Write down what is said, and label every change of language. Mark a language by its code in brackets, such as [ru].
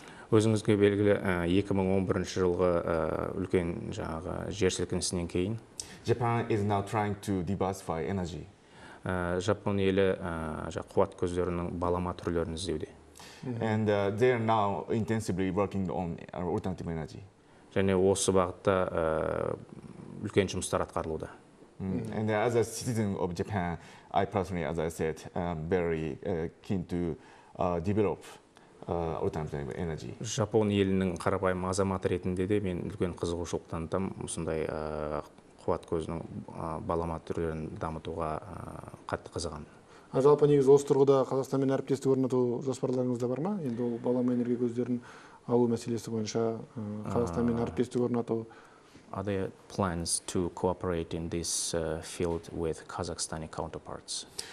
[kk] Өзіңізге белгілі 2011 жылғы үлкен жер сілкінісінен кейін [en] Japan is now trying to diversify energy. [kk] Жапон елі қуат көздерінің балама түрлерін іздеуде. [en] And they are now intensively working on alternative energy. [kk] Және осы бағытта үлкен жұмыстар атқарылуда. [en] And as a citizen of Japan, I personally, as I said, am very keen to develop alternative energy. [kk] Жапон елінің қарапайым азаматы ретінде де мен үлкен қызығушылық танытам, осындай қуат көзінің балама түрлерін дамытуға қатты қызығамын. Жалпы негізі осы тұрғыда Қазақстанмен әріптестік орнату жоспарларыңызда бар ма? Енді ол балама энергия көздерін алу мәселесі бойынша Қазақстанмен әріптестік орнату. [en] Are there plans to cooperate in this field with Kazakhstani counterparts?